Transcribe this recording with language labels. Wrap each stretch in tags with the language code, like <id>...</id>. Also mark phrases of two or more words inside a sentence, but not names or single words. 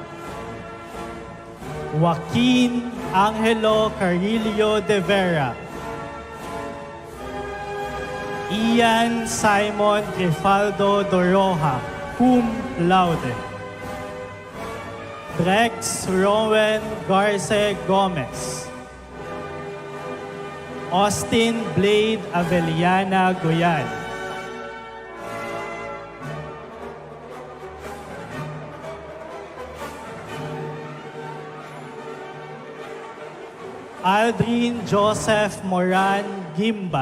<en>Joaquin Angelo Carillo de Vera. Ian Simon Trifaldo Doroja,</en> <la>cum laude.</la> <en>Drex Rowan Garce Gomez. Austin Blade Avellana Goyan. Aldrin Joseph Moran Gimba.</en>